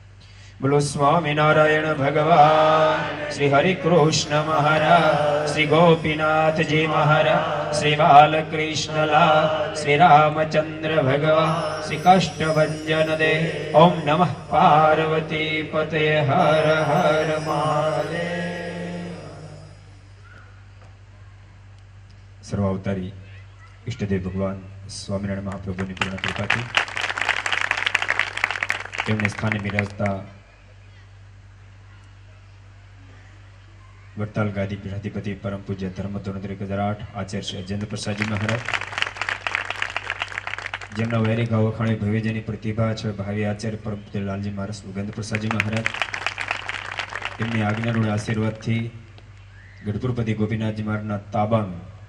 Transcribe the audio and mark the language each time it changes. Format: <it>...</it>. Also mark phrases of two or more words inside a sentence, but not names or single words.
<hi>बोलो स्वामीनारायण भगवान श्री हरि कृष्ण महाराज श्री गोपीनाथ जी महाराज श्री बालकृष्णलाल श्री रामचंद्र भगवान श्री कष्टभंजन दे.</hi> <sa>ओम नमः पार्वती पते हर हर महादेव.</sa> <gu>सर्वावतारी इष्टदेव भगवान स्वामीनारायण महाप्रभुની પૂર્ણ કૃપાથી તેમણે સ્થાને બિરાજતા વડતાલ ગાદી પીઠાધિપતિ પરમ પૂજ્ય ધર્મધોરણ 2008 આચાર્ય શ્રી અજેન્દ્ર પ્રસાદજી મહારાજ, જેમના વેરી ગાવ વખાણે ભવ્યજની પ્રતિભા છે, ભાવિ આચાર્ય પરમ પૂજ્ય લાલજી મહારાજ સુગંધ પ્રસાદજી મહારાજ, તેમની આજ્ઞાના આશીર્વાદથી ગઢપુરપતિ ગોપીનાથજી મહારાજના તાબાનું</gu>